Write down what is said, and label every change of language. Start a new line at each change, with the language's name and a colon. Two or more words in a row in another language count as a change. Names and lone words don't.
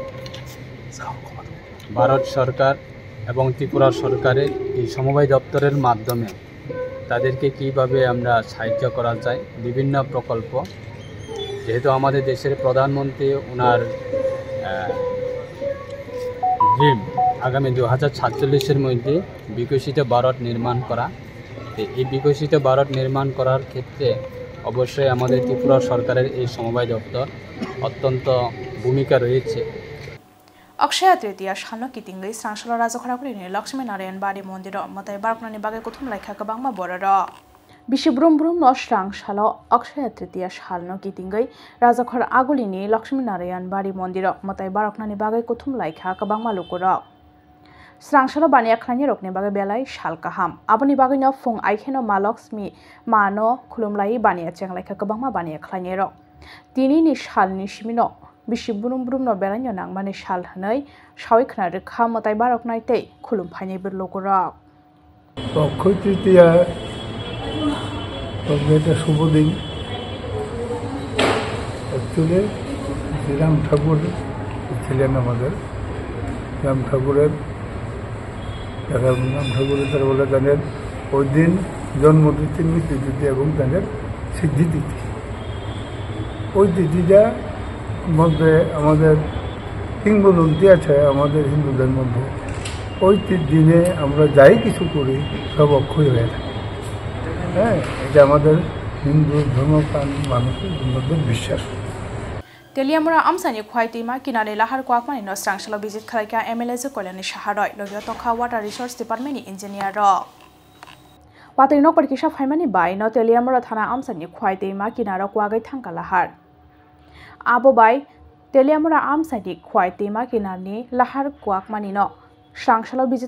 Bangla: ভারত সরকার এবং ত্রিপুরা সরকারের এই সমবায় দপ্তরের মাধ্যমে তাদেরকে কিভাবে আমরা সাহায্য করা যায়, বিভিন্ন প্রকল্প, যেহেতু আমাদের দেশের প্রধানমন্ত্রী ওনার ড্রিম আগামী 2047-এর মধ্যে বিকশিত ভারত নির্মাণ করা। এই বিকশিত ভারত নির্মাণ করার ক্ষেত্রে অবশ্যই আমাদের ত্রিপুরা সরকারের এই সমবায় দপ্তর অত্যন্ত ভূমিকা রয়েছে।
Kok Borok: अक्षय तृतीया सानो कितिंगै सांसला राजखरापुरिनि लक्ष्मी नारायण बारि मन्दिर मताय बारकनानि बागै कुथुम लायखा गोबांमा बरर बिसि ब्रुम ब्रुम न सांसालो अक्षय तृतीया सानो कितिंगै राजखर आगुलिनि लक्ष्मी नारायण बारि मन्दिर मताय बारकनानि बागै कुथुम लायखा गोबांमा लुकुर सांसालो बानिया खानि रकनि बागै बेलाय साल काहाम आबनि बागैनो फुं आइखेनो मा लक्ष्मी मानो खुलुमलाय बानिया चेंलायखा गोबांमा बानिया खानि रक तिनिनि सालनि सिमिनो बिसि ब्रुम ब्रुम न बेलायनो नांमानि साल हनै सावि खोनारो खा मताय बारकनायतै खुलुमफायनिबो लुकुरक
Bangla: অক্ষয় তৃতীয়া একটা শুভ দিন। অ্যাকচুয়ালি শ্রীরাম ঠাকুর ছিলেন আমাদের রাম ঠাকুরের তারা বলে তাদের ওই দিন জন্মতিথি, মৃত্যুতিথি এবং তাদের সিদ্ধিতিথি। ওই তিথিটা মধ্যে আমাদের কিংবদন্তি আছে আমাদের হিন্দুদের মধ্যে। ওই দিনে আমরা যাই কিছু করি সব অক্ষয় হয়ে থাকে। হ্যাঁ, এটা আমাদের হিন্দু ধর্মপ্রাণ মানুষের মধ্যে বিশ্বাস।
Kok Borok: तेलियामुरा आमसानि खुवाइटिमा किनारे लाहार क्वाकमानि न सांसालो भिजिट खालायका एमएलए जो कल्याणी साहारय लगियो तंखा
English: water resource department-ni
Kok Borok: इन्जिनियर वातै न परकिसा फाइमानि बाय न तेलियामुरा थाना आमसानि खुवाइटिमा किनारो क्वागै थांका लाहार आबो बाय तेलियामुरा आमसानि खुवाइटिमा किनारनि लाहार क्वाकमानि न सांसालो भिजिट